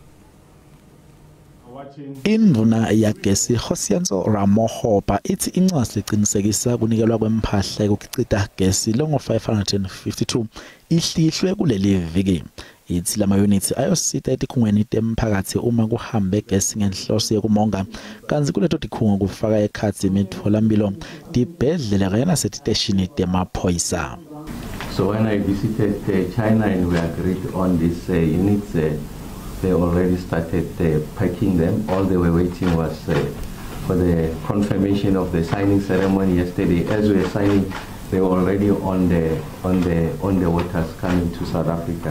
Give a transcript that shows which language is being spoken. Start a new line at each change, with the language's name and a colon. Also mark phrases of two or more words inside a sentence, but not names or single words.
Swati: Induna yagesi Josianso Ramohopa ithi incwadi liqinisekisa kunikelwa kwempahla ukukicita gesi longo 552 ihlihlwe kuleli viki. Ithi lama units ayosita etikhungweni temphakathi uma kuhambe gesi ngenhloso yokumonga kanzi kuleto tikhungo kufaka ekhatsi imitholampilo dibhedlela kanye nasestation temaphoyisa.
English: So when I visited China and we agreed on these units, they already started packing them. All they were waiting was for the confirmation of the signing ceremony yesterday. As we were signing, they were already on the waters coming to South Africa.